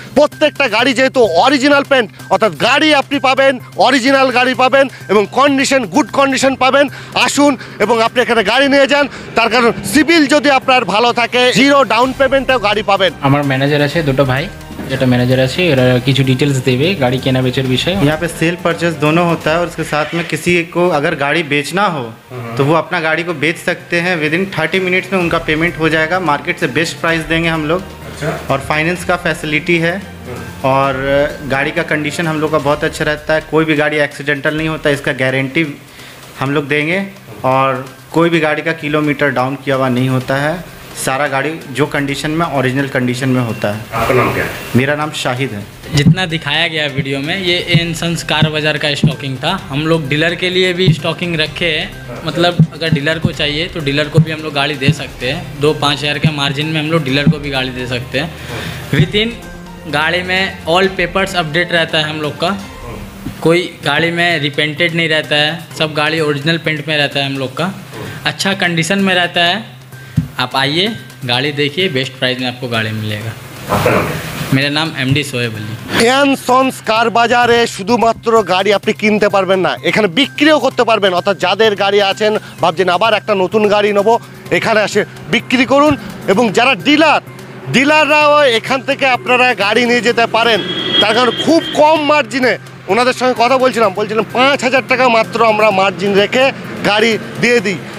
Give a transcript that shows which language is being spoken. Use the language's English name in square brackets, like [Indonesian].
[Bangla] প্রত্যেকটা গাড়ি যেহেতু অরিজিনাল পেন্ট, অর্থাৎ গাড়ি আপনি পাবেন, অরিজিনাল গাড়ি পাবেন এবং কন্ডিশন, গুড কন্ডিশন পাবেন। আসুন এবং আপনি এখানে গাড়ি নিয়ে যান। তার কারণ সিভিল যদি আপনার ভালো থাকে, জিরো ডাউন পেমেন্টেও গাড়ি পাবেন। আমার ম্যানেজার আছে, দুটো ভাই, যেটা ম্যানেজার আছে, এরা কিছু ডিটেলস দেবে গাড়ি কেনা বেচার বিষয়ে। [Hindi] यहाँ पे सेल परचेस दोनों होता है और उसके साथ में किसी को अगर गाड़ी बेचना हो तो वो अपना गाड़ी को बेच सकते हैं। विद इन 30 मिनट्स में उनका पेमेंट हो जाएगा। मार्केट से बेस्ट प्राइस देंगे हम लोग। और फाइनेंस का फैसिलिटी है और गाड़ी का कंडीशन हम लोग का बहुत अच्छा रहता है। कोई भी गाड़ी एक्सीडेंटल नहीं होता, इसका गारंटी हम लोग देंगे। और कोई भी गाड़ी का किलोमीटर डाउन किया हुआ नहीं होता है। सारा गाड़ी जो कंडीशन में ओरिजिनल कंडीशन में होता है। आपका नाम क्या है? मेरा नाम शाहिद है। जितना दिखाया गया वीडियो में ये एन सन्स कार बाजार का स्टॉकिंग था। हम लोग डीलर के लिए भी स्टॉकिंग रखे हैं, मतलब अगर डीलर को चाहिए तो डीलर को भी हम लोग गाड़ी दे सकते हैं। 2-5 हज़ार के मार्जिन में हम लोग डीलर को भी गाड़ी दे सकते हैं। विद इन गाड़ी में ऑल पेपर्स अपडेट रहता है हम लोग का, कोई गाड़ी में रिपेंटेड नहीं रहता है, सब गाड़ी ओरिजिनल पेंट में रहता है हम लोग का, अच्छा कंडीशन में रहता है। आप आइए, गाड़ी देखिए, बेस्ट प्राइस में आपको गाड़ी मिलेगा। आपका नाम क्या है? मेरा नाम MD Sohaib Ali. [Bangla] N sons কার বাজারে শুধুমাত্র গাড়ি আপনি কিনতে পারবেন না, এখানে বিক্রিও করতে পারবেন। অর্থাৎ যাদের গাড়ি আছেন, ভাবছেন আবার একটা নতুন গাড়ি নেবো, এখানে এসে বিক্রি করুন। এবং যারা ডিলাররাও এখান থেকে আপনারা গাড়ি নিয়ে যেতে পারেন, তার কারণ খুব কম মার্জিনে ওনাদের সঙ্গে কথা বলছিলাম 5,000 টাকা মাত্র আমরা মার্জিন রেখে গাড়ি দিয়ে দিই।